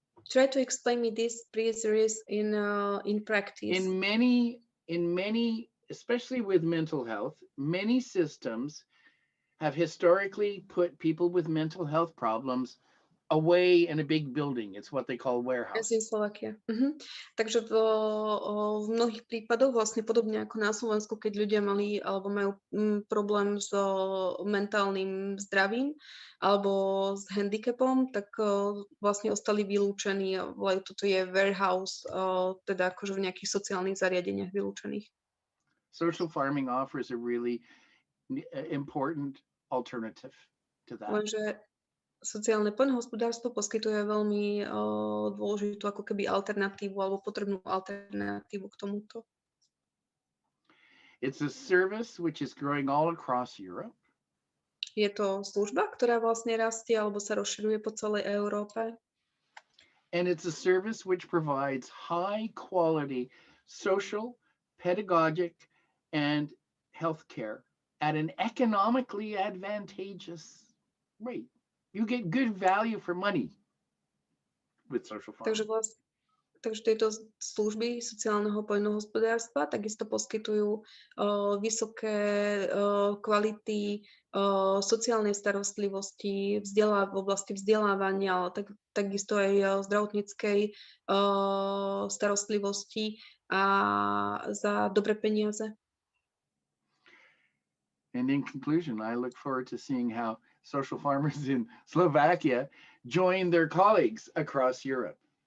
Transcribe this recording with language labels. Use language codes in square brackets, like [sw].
[en] Try to explain me this, please, Rhys, in practice. In many, especially with mental health, many systems have historically put people with mental health problems away in a big building. It's what they call warehouse. [sk] Takže v mnohých prípadoch, vlastne podobne ako na Slovensku, keď ľudia mali alebo majú problém s mentálnym zdravím alebo s handicapom, tak vlastne ostali vylúčení. Toto je warehouse, teda akože v nejakých sociálnych zariadeniach vylúčených. [en] Social farming offers a really important alternative to that. [sk] Lenže sociálne poľnohospodárstvo poskytuje veľmi dôležitú ako keby alternatívu alebo potrebnú alternatívu k tomuto. [en] It's a service which is growing all across Europe. [sk] Je to služba, ktorá vlastne rastie alebo sa rozširuje po celej Európe. [en] And it's a service which provides high quality social, pedagogic, and healthcare at an economically advantageous rate. You get good value for money with social farming. [sk] Takže tieto služby sociálneho poľnohospodárstva takisto poskytujú vysoké kvality sociálnej starostlivosti, v oblasti vzdelávania, ale takisto aj zdravotníckej starostlivosti a za dobré peniaze. [en] And in conclusion, I look forward to seeing how social farmers in Slovakia join their colleagues across Europe.